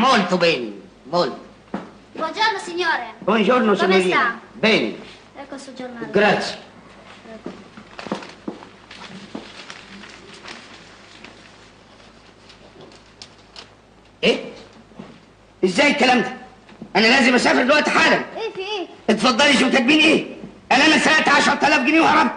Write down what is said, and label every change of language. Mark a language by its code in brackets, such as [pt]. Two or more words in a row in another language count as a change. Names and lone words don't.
[it] fatto bene. Molto. Buongiorno signore. Buongiorno Come signorina. sta? Bene. Ecco il suo giornale. Grazie. [ar] ايه؟ ازاي الكلام ده؟ انا لازم اسافر دلوقتي حالا. ايه في ايه؟ اتفضلي شو كاتبين ايه؟ انا سرقت 10,000 جنيه وهربت.